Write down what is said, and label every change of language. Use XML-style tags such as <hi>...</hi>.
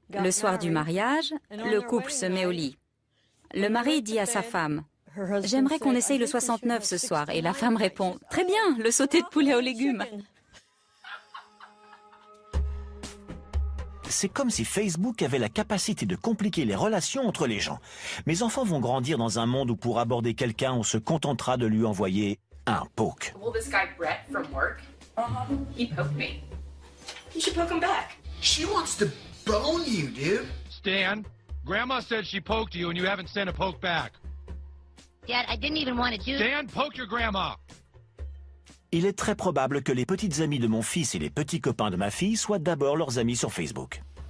<fr>Le soir du mariage, le couple se met au lit. Le mari dit à sa femme: « J'aimerais qu'on essaye le 69 ce soir. » Et la femme répond: « Très bien, le sauté de poulet aux légumes. » C'est comme si Facebook avait la capacité de compliquer les relations entre les gens. Mes enfants vont grandir dans un monde où pour aborder quelqu'un, on se contentera de lui envoyer un poke.</fr> <en>Well, this guy Brett from work, he poked me. You should poke him back. She wants to bone you, dude. Stan, Grandma said she poked you and you haven't sent a poke back. Dad, I didn't even want to do... Stan, poke your grandma.</en> <fr>Il est très probable que les petites amies de mon fils et les petits copains de ma fille soient d'abord leurs amis sur Facebook.</fr>